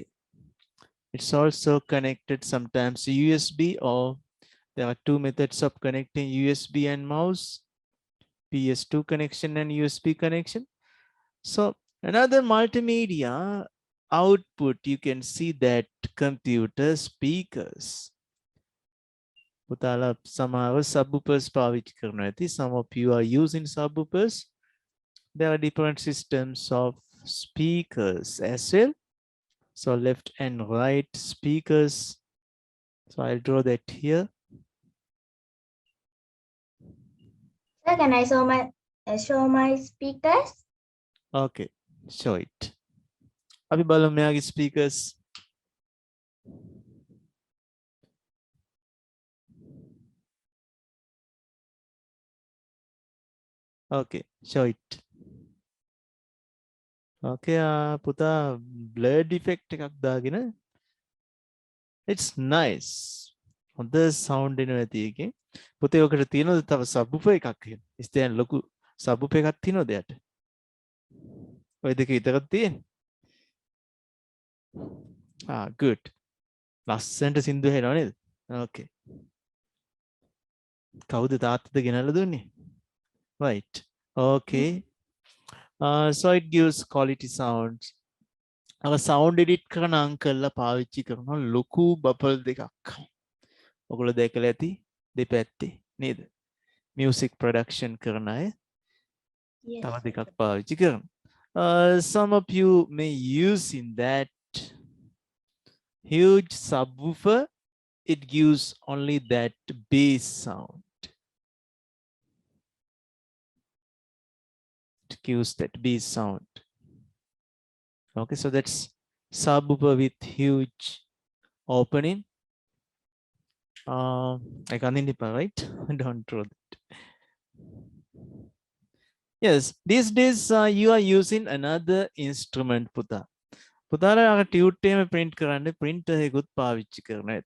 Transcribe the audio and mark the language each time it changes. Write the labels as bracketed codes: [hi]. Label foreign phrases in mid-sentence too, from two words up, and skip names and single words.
[en] It's also connected sometimes to USB, or there are two methods of connecting USB and mouse, PS2 connection and USB connection. So another multimedia output, you can see that computer speakers. [si] පුතාලා සමහරව subwoofers පාවිච්චි කරනවා ඇති. [en] Some of you are using subwoofers. There are different systems of speakers as well. So left and right speakers. So I'll draw that here. Sir, can I show my speakers? Okay, show it. [si] අපි බලමු මෙයාගේ speakers. [en] Okay, show it. [si] Okay, පුතා [en] blurred effect [si] එකක් දාගෙන. [en] It's nice. [si] හොඳ sound එනවා ඇති එකේ. පුතේ ඔකට තියෙනවද තව subwoofer එකක් එහෙම? ඉස්තෙන් ලොකු subwoofer එකක් තියෙනවද යට? ඔය දෙක විතරක් තියෙන්නේ. Good. ලස්සනට සින්දු හෙනවා නේද? Okay. කවුද තාත්තද ගෙනල්ලා දුන්නේ? [en] Right. Okay. So it gives quality sounds. [si] අර sound edit කරන අංකල්ලා පාවිච්චි කරන ලොකු බබල් දෙකක්. ඔයගොල්ලෝ දැකලා ඇති දෙපැත්තේ නේද? [en] Music production [si] කරන අය [en] Yes. [si] තව දෙකක් පාවිච්චි කරනවා. [en] Some of you may use in that huge subwoofer. It gives only that bass sound. It gives that bass sound. Okay, so that's subwoofer with huge opening. I can't identify, right? Don't draw that. Yes, these days you are using another instrument, Puta. [si] පුතාලා අර ටියුට් එකම print කරන්න printer එකකුත් පාවිච්චි කරනවා ඇති.